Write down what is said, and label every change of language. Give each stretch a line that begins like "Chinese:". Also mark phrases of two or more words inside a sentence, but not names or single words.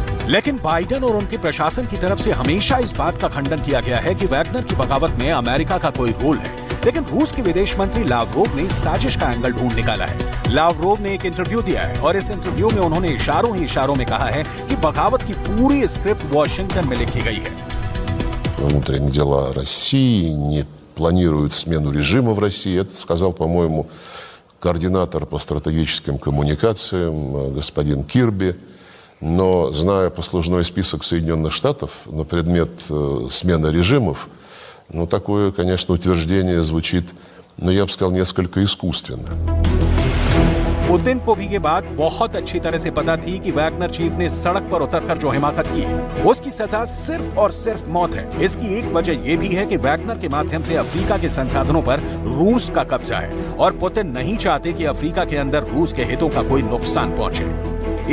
Hindi: लेकिन बाइडेन और उनके प्रशासन की तरफ से हमेशा इस बात का खंडन किया गया है कि वैगनर की बगावत में अमेरिका का कोई रोल है। लेकिन रूस के विदेश मंत्री लावरोव ने साजिश का एंगल ढूंढ निकाला है। लावरोव ने एक इंटरव्यू दिया है और इस इंटरव्यू में उन्होंने इशारों ही इशारों में कहा है कि बगावत की पूरी स्क्रिप्ट वॉशिंगटन में लिखी गई है।
Russian: Внутренние дела России не планируют смену режима в России. Это сказал, по-моему, координатор по стратегическим коммуникациям господин Кирби. Но, зная послужной список Соединенных Штатов на предмет смены режимов, ну, такое, конечно, утверждение звучит, но я бы сказал, несколько искусственно.
Hindi: पुतिन को भी ये बात बहुत अच्छी तरह से पता थी कि वैगनर चीफ ने सड़क पर उतरकर जो हिमाकत की है, उसकी सजा सिर्फ और सिर्फ मौत है। इसकी एक वजह ये भी है कि वैगनर के माध्यम से अफ्रीका के संसाधनों पर रूस का कब्जा है और पुतिन नहीं चाहते कि अफ्रीका के अंदर रूस के हितों का कोई नुकसान पहुंचे।